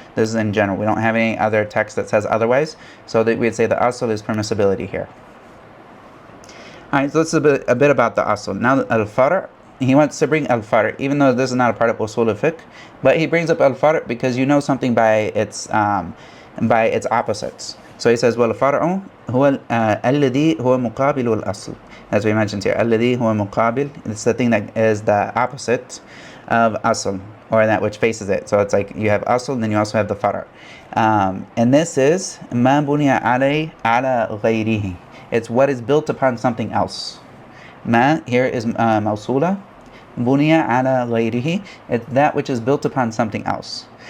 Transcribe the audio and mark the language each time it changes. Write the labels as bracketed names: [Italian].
[English] This is in general. We don't have any other text that says otherwise, so that we'd say the asl is permissibility here. Alright, so let's a bit about the asl. Now al-far', he wants to bring al-far', even though this is not a part of usul al-fiqh, but he brings up al-far' because you know something by its opposites. So he says, [Arabic] والفرع هو الذي هو مقابل الأصل. [English] As we mentioned here, [Arabic] الذي هو مقابل. [English] It's the thing that is the opposite of asl, or that which faces it. So it's like you have asl, then you also have the far'. And this is [Arabic] ما بني على غيره. [English] It's what is built upon something else. ما here is موصولة. [Arabic] بني على غيره. [English] It's that which is built upon something else.